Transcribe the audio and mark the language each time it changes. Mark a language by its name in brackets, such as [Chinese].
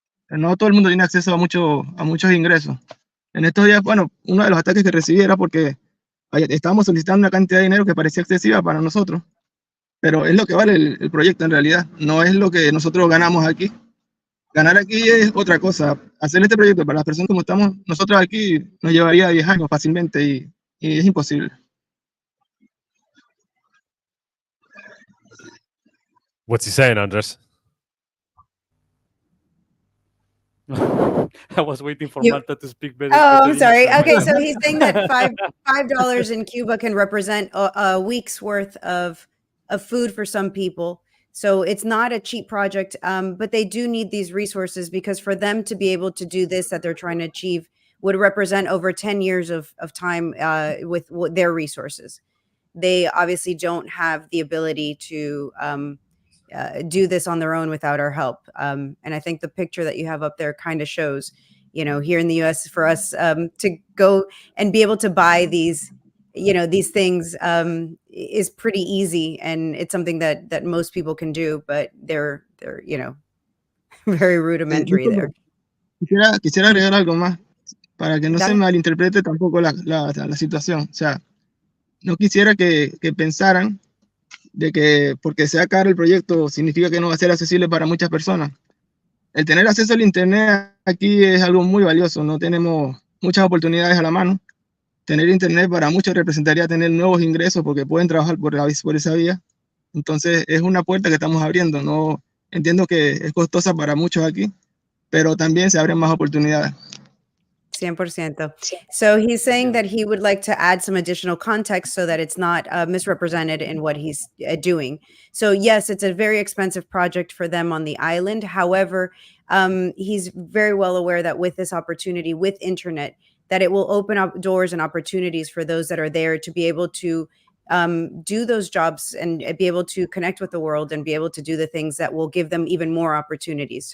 [Spanish] No todo el mundo tiene acceso a muchos ingresos. En estos días, bueno, uno de los ataques que recibí era porque estábamos solicitando una cantidad de dinero que parecía excesiva para nosotros, pero es lo que vale el proyecto en realidad, no es lo que nosotros ganamos aquí. Ganar aquí es otra cosa. Hacer este proyecto para las personas como estamos nosotros aquí nos llevaría 10 años fácilmente y es imposible. [English] What's he saying, Anhdres? I was waiting for You- Marta to speak better. Oh, better I'm sorry. English. Okay, so he's saying that $5 in Cuba can represent a week's worth of food for some people. So it's not a cheap project, but they do need these resources because for them to be able to do this that they're trying to achieve would represent over 10 years of time with their resources. They obviously don't have the ability to do this on their own without our help. And I think the picture that you have up there kind of shows, here in the US for us to go and be able to buy these things is pretty easy, and it's something that most people can do, but they're very rudimentary there. [Spanish] Quisiera agregar algo más para que no se Dale. malinterprete tampoco la situación. O sea, no quisiera que pensaran de que porque sea caro el proyecto significa que no va a ser accesible para muchas personas. El tener acceso al internet aquí es algo muy valioso, no tenemos muchas oportunidades a la mano. Tener internet para muchos representaría tener nuevos ingresos porque pueden trabajar por esa vía. Entonces es una puerta que estamos abriendo. No entiendo que es costosa para muchos aquí, pero también se abren más oportunidades. [English] 100%. So he's saying that he would like to add some additional context so that it's not misrepresented in what he's doing. So yes, it's a very expensive project for them on the island. However, he's very well aware that with this opportunity, with internet, that it will open up doors and opportunities for those that are there to be able to do those jobs and be able to connect with the world and be able to do the things that will give them even more opportunities.